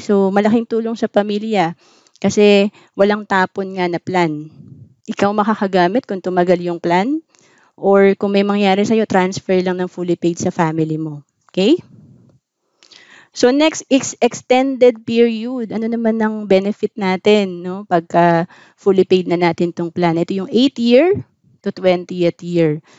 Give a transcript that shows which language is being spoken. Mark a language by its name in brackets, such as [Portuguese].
[Filipino] So, malaking tulong sa pamilya kasi walang tapon nga na plan. Ikaw makakagamit kung tumagal yung plan, or kung may mangyari sa'yo, transfer lang ng fully paid sa family mo. Okay? [English] So next is extended period. [Filipino] Ano naman ang benefit natin, no? Pagka fully paid na natin tong plan. Ito yung 8th year to 20th year.